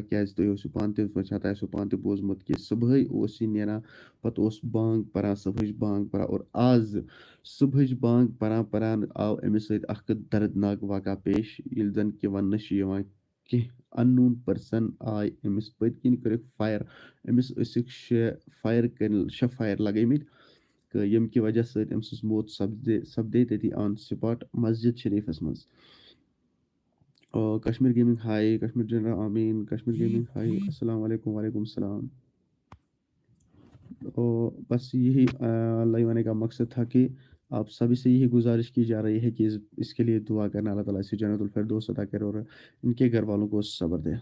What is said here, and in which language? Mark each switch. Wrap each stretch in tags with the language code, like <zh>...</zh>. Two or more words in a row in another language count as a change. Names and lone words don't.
<ks>کیٛازِ تُہۍ اوسوُ پانہٕ تہِ وٕچھان، تۄہہِ آسیو پانہٕ تہِ بوٗزمُت کہ صُبحٲے اوس یہِ نیران، پَتہٕ اوس بانٛگ پَران، صُبحٕچ بانٛگ پَران، اور آز صُبحٕچ بانٛگ پَران پَران آو أمِس سۭتۍ اَکھ دردناک واقعہ پیش، ییٚلہِ زَن کہِ وَننہٕ چھِ یِوان کینٛہہ اَن نون پٔرسَن آے أمِس پٔتۍ کِنۍ کٔرِکھ فایر. أمِس ٲسِکھ شےٚ فایر لگٲمٕتۍ تہٕ ییٚمہِ کہِ وجہ سۭتۍ أمۍ سٕنٛز موت سپدے تٔتی آن سپاٹ مسجد شریٖفَس منٛز.</ks> <ar>کشمیر گیمنگ ہائی، کشمیر جنرل آمین، کشمیر گیمنگ ہائی، السلام علیکم، وعلیکم السلام.</ar> <ur>بس یہی لائیو آنے کا مقصد تھا کہ آپ سبھی سے یہی گزارش کی جا رہی ہے کہ اس کے لیے دعا کرنا، اللہ تعالیٰ سے جنت الفردوس عطا کرے اور ان کے گھر والوں کو صبر دے.</ur>